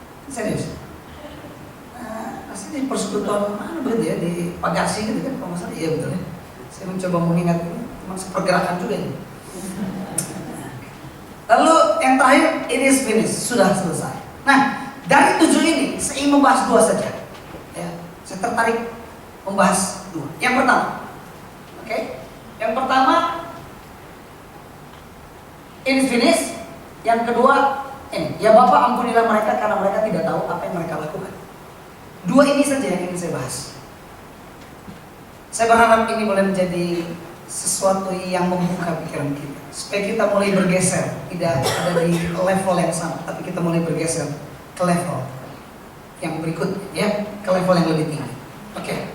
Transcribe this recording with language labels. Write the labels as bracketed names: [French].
[Indonesian] Serius. Rasanya persekutuan mana begitu ya, di Pagarsi gitu kan, kalau nggak salah. Iya betul ya. Saya mencoba mengingat ini, memang sepergerakan juga ini. Lalu yang terakhir, [English] it is finished, [Indonesian] sudah selesai. Nah, dari 7 ini saya ingin membahas 2 saja. Ya, saya tertarik membahas 2. Yang pertama, oke? Yang pertama, [English] it is finished. [Indonesian] Yang kedua, ini, ya Bapak ampunilah mereka karena mereka tidak tahu apa yang mereka lakukan. 2 ini saja yang ingin saya bahas. Saya berharap ini boleh menjadi sesuatu yang membuka pikiran kita, supaya kita mulai bergeser, tidak ada di level yang sama, tapi kita mulai bergeser ke level yang berikut, ya, ke level yang lebih tinggi. Oke.